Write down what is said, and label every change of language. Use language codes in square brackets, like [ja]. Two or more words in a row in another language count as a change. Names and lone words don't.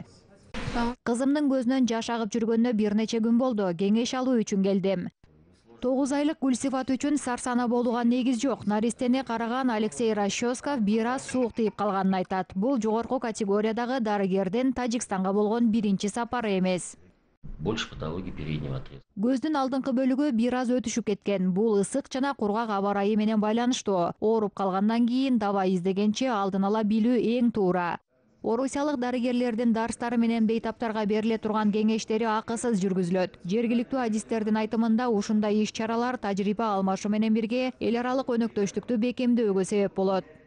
[ky] Кызымдын көзүнөн жаш агып жүргөнүнө бир нече күн болду. Кеңеш алуу үчүн келдим. 9 айлык Гүлсифат үчүн сарсана болууга негиз жок. Наристени караган Алексей Расчёсков бир аз суук тийип калганын айтат. Бул жогорку категориядагы дарыгердин Тажикстанга болгон биринчи сапары эмес. [ru] Больше патологии переднего отрезка. [ky] Көздүн алдыңкы бөлүгү бир аз өтүшүп кеткен. Бул ысык жана кургак аба ырайы менен байланыштуу. Ооруп калгандан кийин дабай издегенче алдын ала билүү эң туура. Орусиялык дарыгерлердин дарстары менен бейтаптарга бериле турган кеңештери акысыз жүргүзүлөт. Жергиликтүү адистердин айтымында ушундай иш-чаралар тажрыйба алмашуу менен бирге эл аралык өнөктөштүктү бекемдөөгө себеп болот.